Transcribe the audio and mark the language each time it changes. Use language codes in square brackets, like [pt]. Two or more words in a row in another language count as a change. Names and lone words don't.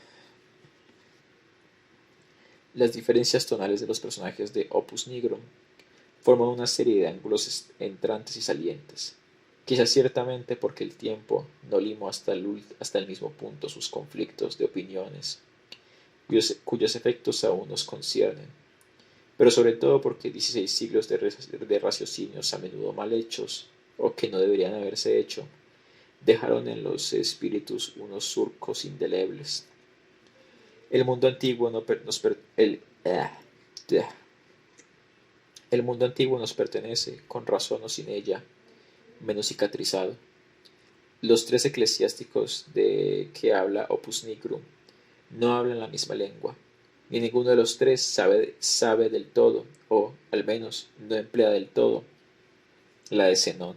[es] Las diferencias tonales de los personajes de Opus Nigrum forman una serie de ángulos entrantes y salientes, quizás ciertamente porque el tiempo no limó hasta el mismo punto sus conflictos de opiniones, cuyos efectos aún nos conciernen, pero sobre todo porque 16 siglos de raciocinios a menudo mal hechos, o que no deberían haberse hecho, dejaron en los espíritus unos surcos indelebles. El mundo antiguo no per- nos per- el mundo antiguo nos pertenece, con razón o sin ella, menos cicatrizado. Los tres eclesiásticos de que habla Opus Nigrum no hablan la misma lengua, ni ninguno de los tres sabe del todo, o, al menos, no emplea del todo, la de Zenón.